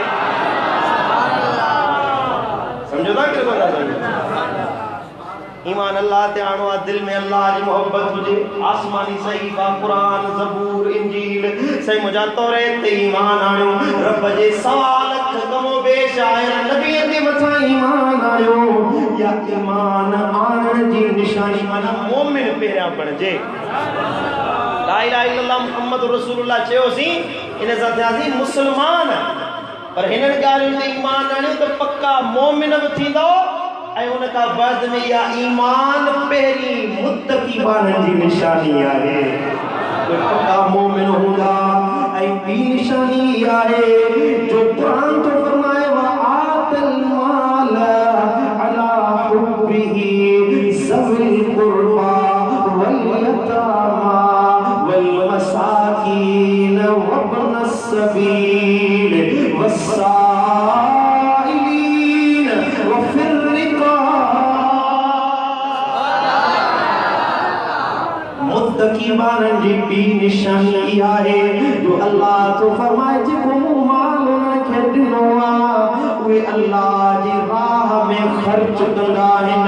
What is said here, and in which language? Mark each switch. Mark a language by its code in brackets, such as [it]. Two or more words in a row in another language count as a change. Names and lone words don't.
[sd] समझो था कि ईमान अल्लाह ते आणो आहे, दिल में अल्लाह जी मोहब्बत हुजे, आसमानी सहीफ़ा कुरान ज़बूर इंजील सही मुंहिंजा तौरेत ते ईमान आणियो, रब जे सवा लख कमो बेश आयल नबीअ ते मथां ईमान आणियो, या ईमान आणण जी निशानी माना मोमिन पहिरियां बणिजे। [ar] لا إله إلا الله محمد رسول الله [sd] चयोसीं, इन सां थियासीं मुस्लमान। पर हिननि ॻाल्हियुनि ते ईमान आणियो त पक्का मोमिन बि थींदो, ऐं उन खां बाद में इहा ईमान पहिरीं मुत्तकी बाननि जी निशानी आहे। पक्का मोमिन हूंदा। ऐं ॿी निशानी आहे जो क़ुरान तो फरमाए [ar] وآتى المال على حبه ذوي القربى واليتامى والمساكين وابن السبيل والسائلين [sd] वफिर मुत्तकी बाननि जी ॿी निशानी आहे जो अल्लाह तो फरमाए जेको माल उन्हनि खे ॾिनो आहे उहे अल्लाह जी राह में ख़र्च कंदा आहिनि,